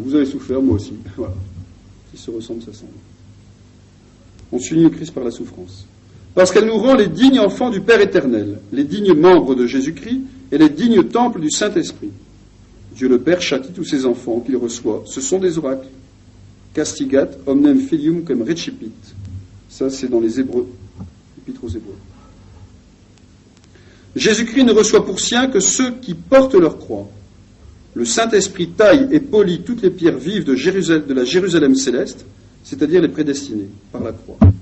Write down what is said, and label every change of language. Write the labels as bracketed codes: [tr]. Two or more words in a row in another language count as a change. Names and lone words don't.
[fr] Vous avez souffert, moi aussi. Voilà. Qui se ressemble, ça semble. On s'unit au Christ par la souffrance. Parce qu'elle nous rend les dignes enfants du Père éternel, les dignes membres de Jésus-Christ et les dignes temples du Saint-Esprit. Dieu le Père châtie tous ses enfants qu'il reçoit. Ce sont des oracles. [la] Castigat omnem filium cum recipit. [fr] Ça, c'est dans les Hébreux, l'Épître aux Hébreux. Jésus-Christ ne reçoit pour sien que ceux qui portent leur croix. Le Saint-Esprit taille et polit toutes les pierres vives de la Jérusalem céleste, c'est-à-dire les prédestinés, par la croix.